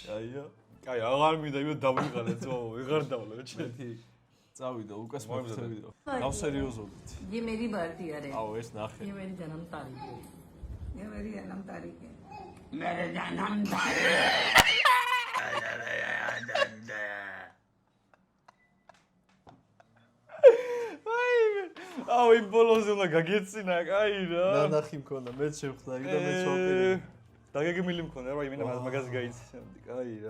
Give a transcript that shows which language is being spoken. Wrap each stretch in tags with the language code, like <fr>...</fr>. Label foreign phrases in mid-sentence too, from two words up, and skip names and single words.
<ka>კაია. კაი, აღარ მინდა იმედ დავიღალე ძმაო, ვეღარ დავლევ ჩემ. ერთი წავიდა ლუკას მეხუთე ვიდეო. გავსერიოზობდით.</ka> <hi>ये मेरी बाल्टी है</hi> <ka>აუ ეს ნახე.</ka> <hi>ये मेरी जन्म तारीख है ये मेरी जन्म तारीख है मेरे जन्म</hi> <ka>აუ იმ ბოლოზე უნდა გაგეცინა, კაი რა. ნანახი მქონდა, მეც შევხვდა იქ და მეც ვაპირე. დაგეგმილი მქონდა რა, იმენა მაგას გაიცემდი, კაი რა.</ka>